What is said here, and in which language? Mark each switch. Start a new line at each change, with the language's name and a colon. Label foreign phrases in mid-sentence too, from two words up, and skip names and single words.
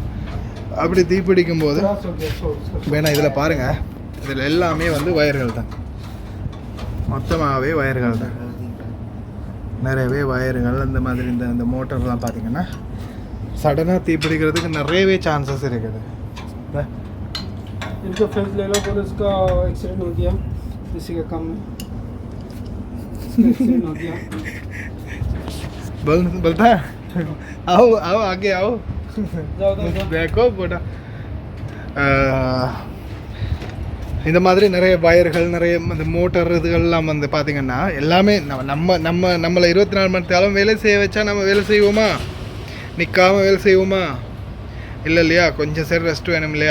Tamil: அப்படி தீப்பிடிக்கும் போது வேணா இதில் பாருங்கள், இதில் எல்லாமே வந்து வயர்கள் தான், மொத்தமாகவே வயர்கள் தான், நிறையவே வயர்கள். அந்த மாதிரி இந்த மோட்டர்லாம் பார்த்திங்கன்னா சடனாக தீப்பிடிக்கிறதுக்கு நிறையவே சான்சஸ் இருக்குது.
Hindi: इनका फेस ले लो, बोलो इसका एक्सीडेंट हो गया, किसी का काम में एक्सीडेंट हो गया। बोलता आओ आगे आओ, जाओ देखो बोटा.
Tamil: இந்த மாதிரி நிறைய வயர்கள், நிறைய இந்த மோட்டர் இதுகள்லாம் வந்து பார்த்திங்கன்னா எல்லாமே நம்மளை 24 மணி நேரம் வேலை செய்ய வச்சா நம்ம வேலை செய்வோமா? நிற்காமல் வேலை செய்வோமா? இல்லை இல்லையா? கொஞ்சம் சரி ரெஸ்ட் வேணும் இல்லையா?